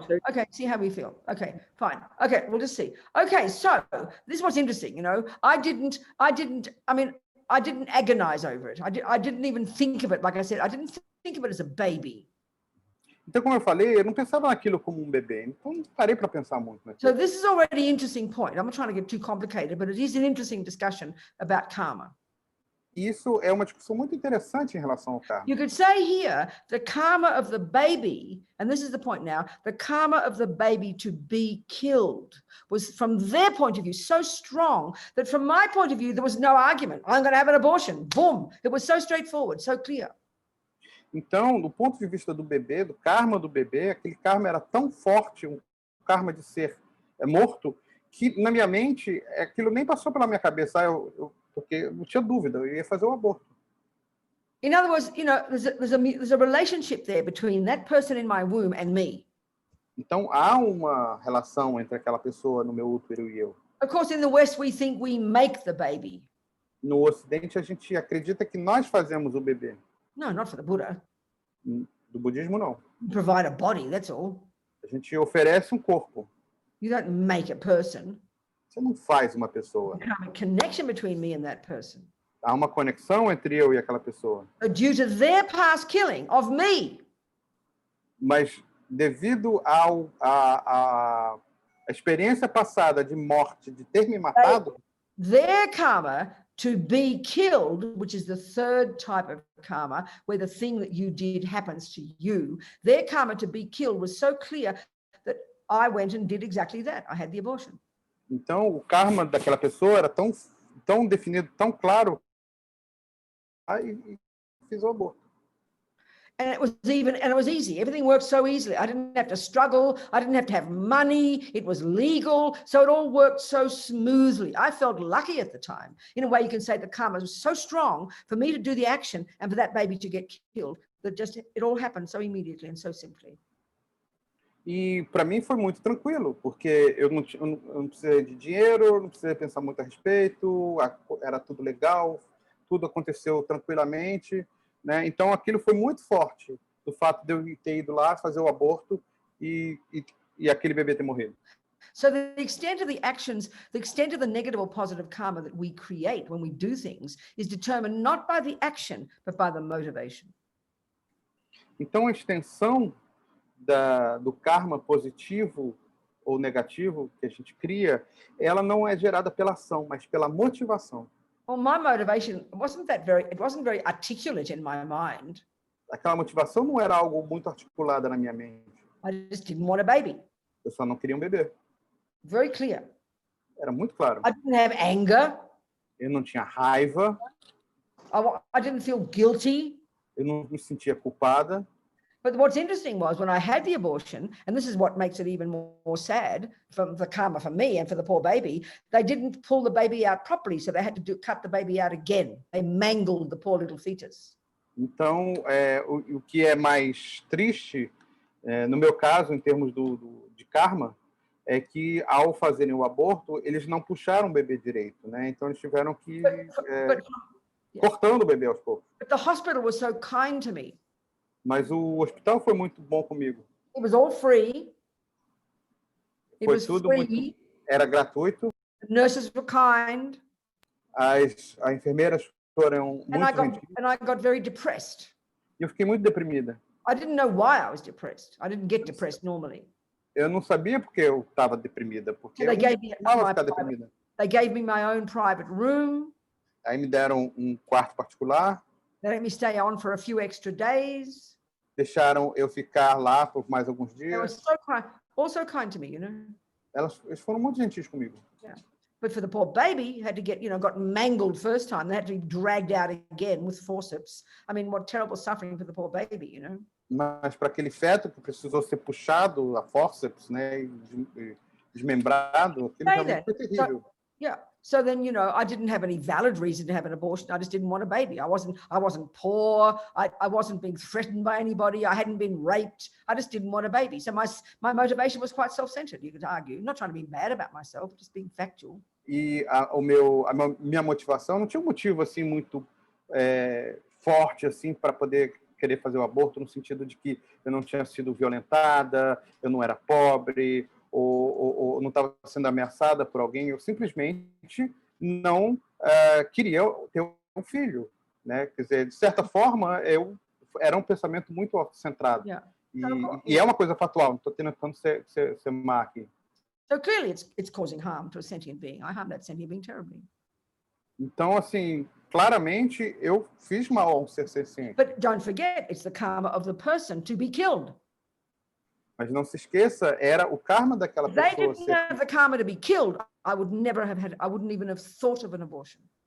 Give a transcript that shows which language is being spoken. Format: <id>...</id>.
<en>Okay, see how we feel. Okay, fine. Okay, we'll just see. Okay, so this is what's interesting, I didn't agonize over it. I didn't even think of it, like I said, I didn't think of it as a baby.</en> <pt>Então, como eu falei, eu não pensava naquilo como um bebê. Então, não parei para pensar muito naquilo.</pt> <en>So this is already an interesting point. I'm not trying to get too complicated, but it is an interesting discussion about karma.</en> <pt>Isso é uma discussão muito interessante em relação ao karma.</pt> <en>You could say here, the karma of the baby, and this is the point now, the karma of the baby to be killed was, from their point of view, so strong that from my point of view, there was no argument. I'm going to have an abortion. Boom. It was so straightforward, so clear.</en> <pt>Então, do ponto de vista do bebê, do karma do bebê, aquele karma era tão forte, um karma de ser morto, que na minha mente, aquilo nem passou pela minha cabeça, porque eu não tinha dúvida, eu ia fazer um aborto.</pt> <en>In other words, there's a relationship there between that person in my womb and me.</en> <pt>Então, há uma relação entre aquela pessoa no meu útero e eu.</pt> <en>Of course, in the West, we think we make the baby.</en> <pt>No Ocidente, a gente acredita que nós fazemos o bebê.</pt> <en>No, not for the Buddha.</en> <pt>Do budismo, não.</pt> <en>You provide a body, that's all.</en> <pt>A gente oferece um corpo.</pt> <en>You don't make a person.</en> <pt>Você não faz uma pessoa.</pt> <en>There's a connection between me and that person.</en> <pt>Há uma conexão entre eu e aquela pessoa.</pt> <en>So due to their past killing of me.</en> <pt>Mas devido à experiência passada de morte, de ter me matado,</pt> <en>their karma to be killed, which is the third type of karma, where the thing that you did happens to you, their karma to be killed was so clear that I went and did exactly that. I had the abortion.</en> <pt>Então, o karma daquela pessoa era tão definido, tão claro, aí fiz o aborto.</pt> <en>And it was easy. Everything worked so easily. I didn't have to struggle. I didn't have to have money. It was legal. So it all worked so smoothly. I felt lucky at the time. In a way, you can say the karma was so strong for me to do the action and for that baby to get killed that just it all happened so immediately and so simply.</en> <pt>E para mim foi muito tranquilo, porque eu não precisei de dinheiro, não precisei pensar muito a respeito, era tudo legal, tudo aconteceu tranquilamente. Né? Então, aquilo foi muito forte, do fato de eu ter ido lá fazer o aborto e aquele bebê ter morrido.</pt> <en>So the extent of the actions, the extent of the negative or positive karma that we create when we do things is determined not by the action, but by the motivation.</en> <pt>Então, a extensão do karma positivo ou negativo que a gente cria, ela não é gerada pela ação, mas pela motivação.</pt> <en>Well, my motivation it wasn't very articulate in my mind.</en> <pt>Aquela motivação não era algo muito articulada na minha mente.</pt> <en>I just didn't want a baby.</en> <pt>Eu só não queria um bebê.</pt> <en>Very clear.</en> <pt>Era muito claro.</pt> <en>I didn't have anger.</en> <pt>Eu não tinha raiva.</pt> <en>I didn't feel guilty.</en> <pt>Eu não me sentia culpada.</pt> <en>But what's interesting was when I had the abortion, and this is what makes it even more sad from the karma for me and for the poor baby, they didn't pull the baby out properly, so they had to cut the baby out again. They mangled the poor little fetus.</en> <pt>Então, o que é mais triste, no meu caso, em termos de karma, é que ao fazerem o aborto, eles não puxaram o bebê direito, né? Então eles tiveram que cortando o bebê aos poucos.</pt> <en>But the hospital was so kind to me.</en> <pt>Mas o hospital foi muito bom comigo.</pt> <en>It was all free. It</en> <pt>Foi</pt> <en>was</en> <pt>tudo</pt> <en>free.</en> <pt>era gratuito.</pt> <en>The nurses were kind.</en> <pt>As enfermeiras foram muito gentis.</pt> <en>And I got very depressed.</en> <pt>E eu fiquei muito deprimida.</pt> <en>I didn't know why I was depressed. I didn't get depressed normally.</en> <pt>Eu não sabia porque eu estava deprimida, porque eu não costumava ficar deprimida.</pt> <en>They gave me my own private room.</en> <pt>Aí me deram um quarto particular.</pt> <en>They let me stay on for a few extra days.</en> <pt>Deixaram eu ficar lá por mais alguns</pt> <en>They were</en> <pt>dias.</pt> <en>also kind to me, you know.</en> <pt>Eles foram muito gentis comigo.</pt> <en>Yeah. But for the poor baby, had to get, got mangled first time. They had to be dragged out again with forceps. I mean, what terrible suffering for the poor baby, you know.</en> <pt>Mas para aquele feto que precisou ser puxado a forceps, né, e desmembrado, aquilo realmente foi terrível.</pt> <en>Yeah. So then, I didn't have any valid reason to have an abortion. I just didn't want a baby. I wasn't poor. I wasn't being threatened by anybody. I hadn't been raped. I just didn't want a baby. So my motivation was quite self-centered, you could argue. I'm not trying to be bad about myself, just being factual.</en> <pt>E minha motivação não tinha um motivo assim muito forte assim para poder querer fazer o aborto, no sentido de que eu não tinha sido violentada, eu não era pobre, ou não estava sendo ameaçada por alguém. Eu simplesmente não queria ter um filho, né? Quer dizer, de certa forma, era um pensamento muito autocentrado.</pt> <en>Yeah.</en> <pt>E é uma coisa factual, não estou tentando ser má aqui.</pt> <en>So clearly it's causing harm to a sentient being. I harm that sentient being terribly.</en> <pt>Então, assim, claramente eu fiz mal ao ser senciente.</pt> <en>But don't forget, it's the karma of the person to be killed.</en> <pt>Mas não se esqueça, era o karma daquela pessoa.</pt> <en>They didn't have the karma to be killed. I wouldn't even have thought of an abortion.</en>